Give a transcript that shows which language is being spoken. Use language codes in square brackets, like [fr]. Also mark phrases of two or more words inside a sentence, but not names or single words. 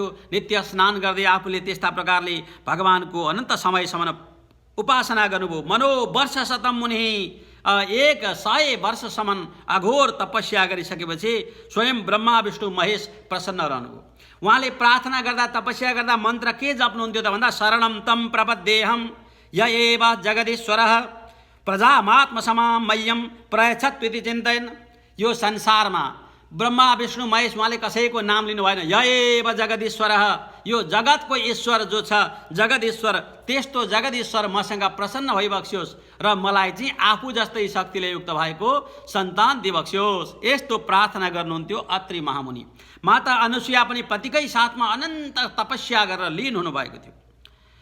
[ne] नित्य स्नान गर्दै आफूले त्यस्ता प्रकारले भगवानको अनन्त समयसम्म उपासना गर्नुभयो। [sa] मनोवर्ष शतम मुनि [ne] 100 वर्षसम्म अघोर तपस्या गरिसकेपछि स्वयं ब्रह्मा विष्णु महेश प्रसन्न रहनुभयो। उहाँले प्रार्थना गर्दा तपस्या गर्दा मन्त्र के जप्नुहुन्थ्यो त भन्दा [sa] शरणम तम प्रपद्येहम य एव जगदीश्वरः प्रजामात्मसमां मह्यं प्रयच्छत्विति चिन्तयन्। [ne] यो संसारमा ब्रह्मा विष्णु महेश उहाँले कसैको नाम लिनु भएन। [sa] य एव जगदीश्वरः, [ne] यो जगतको ईश्वर जो छ जगदीश्वर, त्यस्तो जगदीश्वर मसँग प्रसन्न भइबक्स्योस् र मलाई चाहिँ आफू जस्तै शक्तिले युक्त भएको सन्तान दिबक्स्योस्। यस्तो प्रार्थना गर्नुहुन्थ्यो अत्रि महामुनि। माता अनुसुया पनि पतिकै साथमा अनन्त तपस्या गरेर लीन हुनुभएको थियो।